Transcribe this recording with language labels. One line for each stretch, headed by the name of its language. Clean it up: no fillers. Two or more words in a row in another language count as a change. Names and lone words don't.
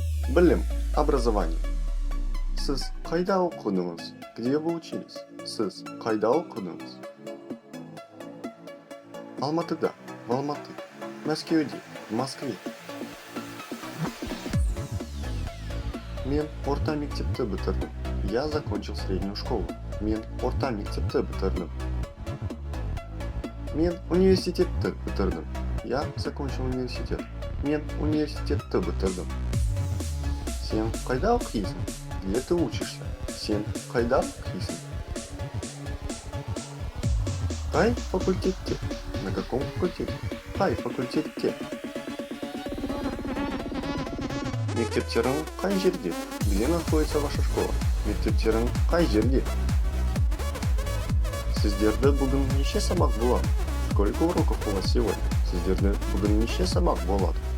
Kazakh: Білім, образование. Сіз қайда оқыдыңыз?
Russian: Где вы учились?
Kazakh: Сіз қайда оқыдыңыз? Алматыда,
Russian: в Алматы.
Kazakh: Мәскеуде,
Russian: в Москве.
Kazakh: Мен орта мектепті бітірдім.
Russian: Я закончил среднюю школу.
Kazakh: Мен орта мектепті бітірдім. Мен университетті бітірдім.
Russian: Я закончил университет.
Kazakh: Мен университетті бітірдім. Сен қайда оқисың?
Russian: Где ты учишься?
Kazakh: Сен қайда оқисың? Қай факультетте?
Russian: На каком факультете?
Kazakh: Қай факультетте? Мектептерің қай жерде?
Russian: Где находится ваша школа?
Kazakh: Мектептерің қай жерде? Сіздерді бүгін неше сабақ болады?
Russian: Сколько уроков у вас сегодня?
Kazakh: Сіздерді бүгін неше сабақ болады?